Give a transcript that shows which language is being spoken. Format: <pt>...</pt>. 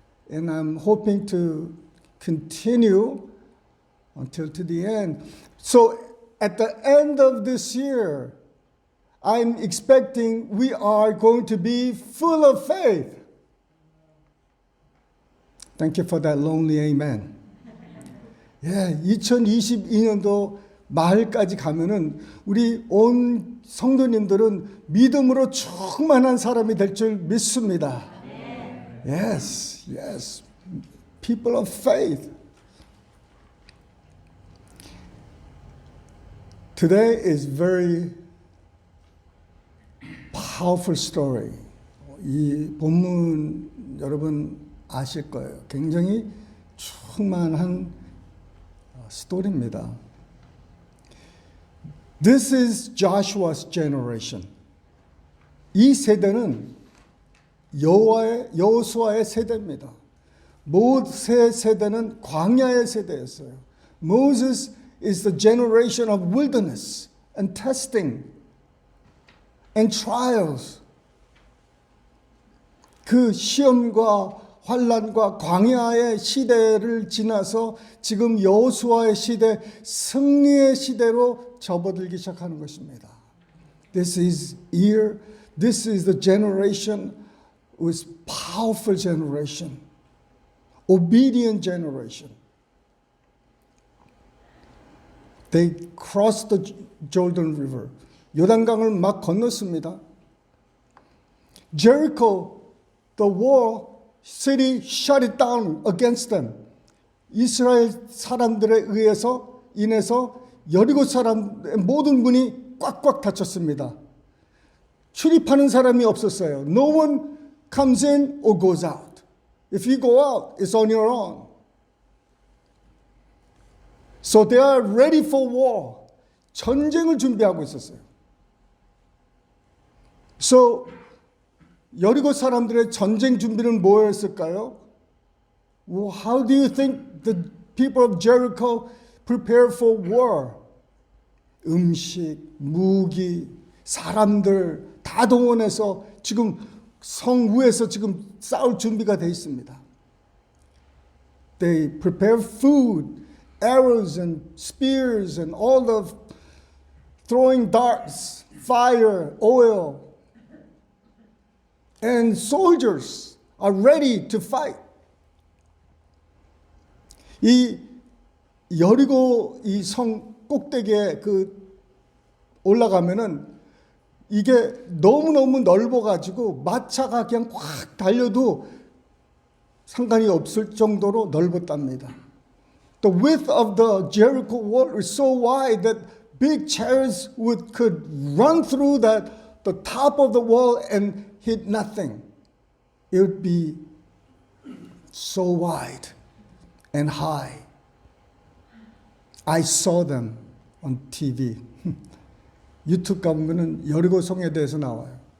<en>And I'm hoping to continue until to the end. So at the end of this year, I'm expecting we are going to be full of faith. Thank you for that lonely amen.</en> <ko>예, 2022년도 말까지 가면은 우리 온 성도님들은 믿음으로 충만한 사람이 될 줄 믿습니다.</ko> <en>Yes, yes. People of faith. Today is very powerful story.</en> <ko>이 본문 여러분 아실 거예요. 굉장히 충만한 스토리입니다.</ko> <en>This is Joshua's generation.</en> <ko>이 세대는 여호수아의 세대입니다. 모세 세대는 광야의 세대였어요.</ko> <en>Moses is the generation of wilderness and testing and trials.</en> <ko>그 시험과 환난과 광야의 시대를 지나서 지금 여호수아의 시대, 승리의 시대로 접어들기 시작하는 것입니다.</ko> <en>This is the generation with powerful generation, obedient generation. They crossed the Jordan River.</en> <ko>요단강을 막 건넜습니다.</ko> <en>Jericho, the wall city shut it down against them.</en> <ko>이스라엘 사람들에 인해서 여리고 사람의 모든 문이 꽉꽉 닫혔습니다. 출입하는 사람이 없었어요.</ko> <en>No one comes in or goes out. If you go out, it's on your own. So they are ready for war.</en> <ko>전쟁을 준비하고 있었어요. So 여리고 사람들의 전쟁 준비는 뭐였을까요?</ko> <en>Well, how do you think the people of Jericho prepared for war?</en> <ko>음식, 무기, 사람들 다 동원해서 지금 성 위에서 지금 싸울 준비가 돼 있습니다.</ko> <en>They prepare food, arrows and spears and all the throwing darts, fire, oil. And soldiers are ready to fight.</en> <ko>이 여리고 이 성 꼭대기에 올라가면은 이게 너무너무 넓어가지고 마차가 그냥 확 달려도 상관이 없을 정도로 넓었답니다.</ko> <en>The width of the Jericho wall is so wide that big chariots could run through the top of the wall and hit nothing. It would be so wide and high. I saw them on TV.</en> <ko>유튜브 가보면은 여리고 성에 대해서 나와요.</ko>